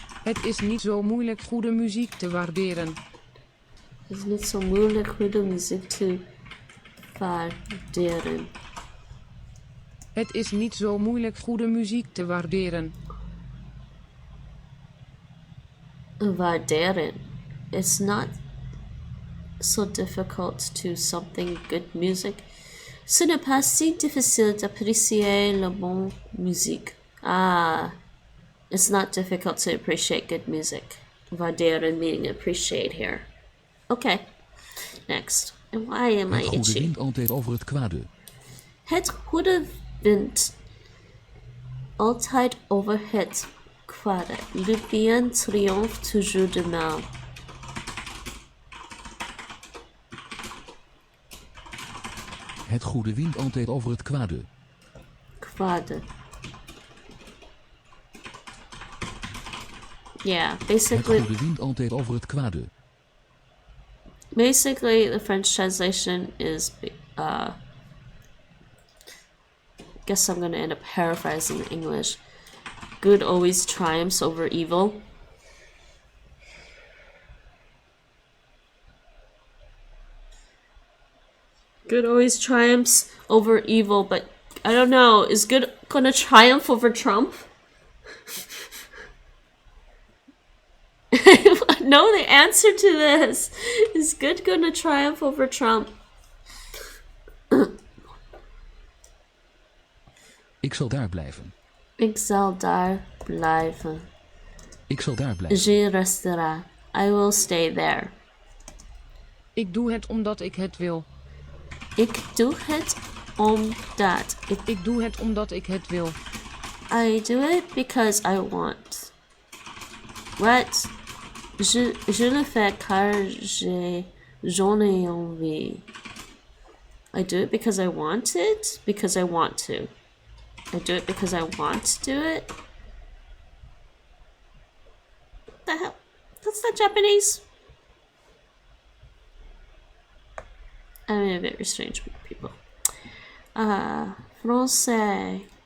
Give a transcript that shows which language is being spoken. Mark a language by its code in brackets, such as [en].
[nl] Het is niet zo moeilijk goede muziek te waarderen. Het is niet zo moeilijk goede muziek te waarderen. Het is niet zo moeilijk goede muziek te waarderen. Waarderen. [en] It's not so difficult to something good music. [fr] Ce n'est pas si difficile d'apprécier la bonne musique. [en] Ah, it's not difficult to appreciate good music. Waarderen meaning appreciate here. Okay, next. And why am I [nl] Het goede [en] itchy? [nl] wint altijd over het kwade. Het goede wint altijd over het kwade. [fr] Le bien triomphe toujours du mal. [nl] Het goede wint altijd over het kwade. Kwade. [en] Yeah, [nl] Het [en] basically [nl] goede wint altijd over het kwade. [en] the French translation is guess I'm gonna end up paraphrasing in English. Good always triumphs over evil. Good always triumphs over evil, but I don't know, is good gonna triumph over Trump? I know the answer to this. Is good gonna triumph over Trump? [nl] Ik zal daar blijven. Ik zal daar blijven. Ik zal daar blijven. [fr] Je resterai. [en] I will stay there. [nl] Ik doe het omdat ik het wil. Ik doe het omdat. Ik doe het omdat ik het wil. [en] I do it because I want. What? [fr] Je le fais car j'en ai envie. [en] I do it because I want it? Because I want to. I do it because I want to do it? What the hell? That's not Japanese. I'm a very strange group of people. Français.